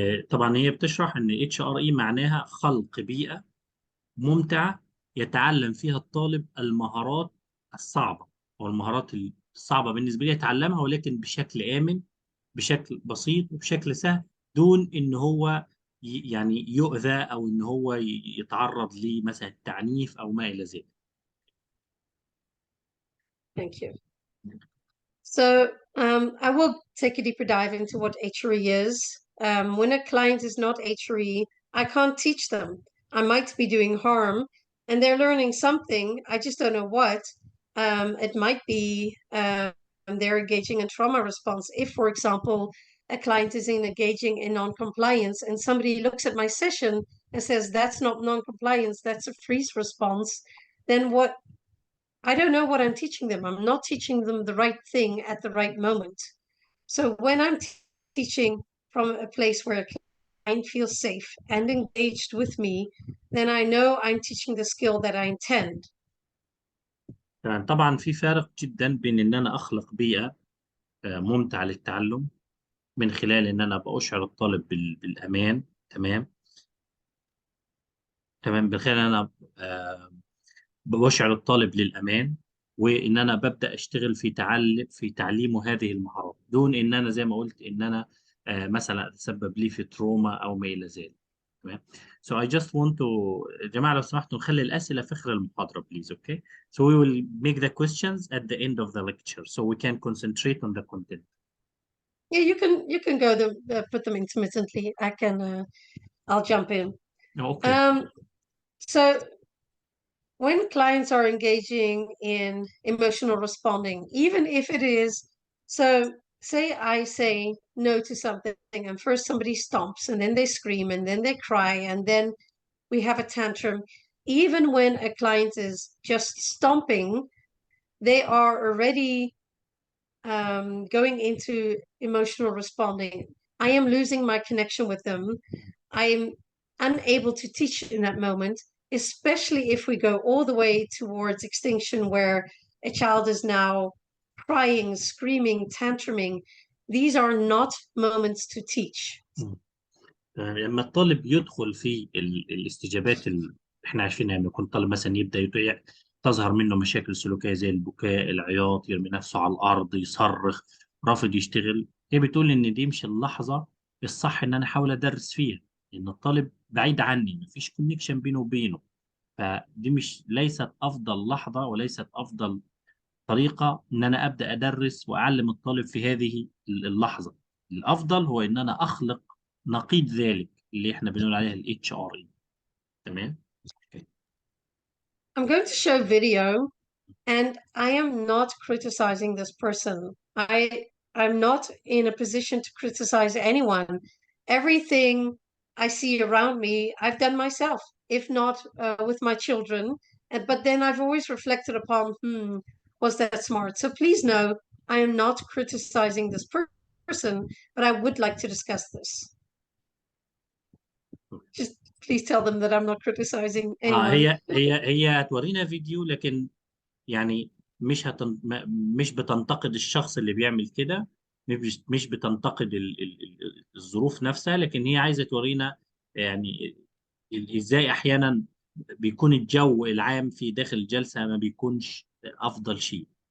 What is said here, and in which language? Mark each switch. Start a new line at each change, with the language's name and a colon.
Arabic: طبعا هي بتشرح ان HRE معناها خلق بيئة ممتعة يتعلم فيها الطالب المهارات الصعبة، او المهارات الصعبة بالنسبة لي يتعلمها، ولكن بشكل آمن، بشكل بسيط وبشكل سهل، دون ان هو يعني يؤذى او ان هو يتعرض لمثلا التعنيف او ما الى ذلك.
English: Thank you. So I will take a deeper dive into what HRE is. When a client is not HRE, I can't teach them. I might be doing harm and they're learning something. I just don't know what. It might be they're engaging in trauma response. If, for example, a client is engaging in non-compliance and somebody looks at my session and says, that's not non-compliance, that's a freeze response, then what? I don't know what I'm teaching them. I'm not teaching them the right thing at the right moment. So when I'm teaching from a place where a client feels safe and engaged with me, then I know I'm teaching the skill that I intend.
Arabic: طبعا في فارق جدا بين ان انا اخلق بيئة ممتعة للتعلم من خلال ان انا بأشعر الطالب بالامان. تمام. من خلال ان انا بشعر الطالب للأمان، وإن أنا ببدأ أشتغل في تعليمه هذه المهارات، دون إن أنا زي ما قلت إن أنا مثلا أتسبب لي في تروما أو ما إلى ذلك. تمام.
English: So I just want to
Arabic: جماعة لو سمحتوا نخلي الأسئلة في آخر المحاضرة please.
English: Okay. So we will make the questions at the end of the lecture so we can concentrate on the content. Yeah, you can go put them intermittently. I'll jump in. Okay. So when clients are engaging in emotional responding, even if it is, so say I say no to something and first somebody stomps and then they scream and then they cry and then we have a tantrum. Even when a client is just stomping, they are already going into emotional responding. I am losing my connection with them. I am unable to teach in that moment, especially if we go all the way towards extinction where a child is now crying, screaming, tantruming. These are not moments to teach.
Arabic: لما الطالب يدخل في الاستجابات احنا عارفين لما يكون طالب مثلا يبدا تظهر منه مشاكل سلوكيه زي البكاء، العياط، يرمي نفسه على الارض، يصرخ، رافض يشتغل. هي بتقول ان دي مش اللحظه الصح ان انا احاول ادرس فيها، لان الطالب بعيد عني، مفيش كونكشن بينه وبينه. فدي مش ليست افضل لحظه وليست افضل طريقه ان انا ابدا ادرس واعلم الطالب في هذه اللحظه. الافضل هو ان انا اخلق نقيض ذلك اللي احنا بنقول عليها الاتش ار اي. تمام.
English: I'm going to show video, and I am not criticizing this person. I'm not in a position to criticize anyone. Everything I see around me, I've done myself, if not with my children. But then I've always reflected upon, was that smart? So please know, I am not criticizing this person, but I would like to discuss this. Just please tell them that I'm not criticizing anyone.
Arabic: هي هتورينا فيديو، لكن يعني مش بتنتقد الشخص اللي بيعمل كده، مش بتنتقد الظروف نفسها، لكن هي عايزة تورينا يعني ازاي احيانا بيكون الجو العام في داخل الجلسة ما بيكونش افضل شيء.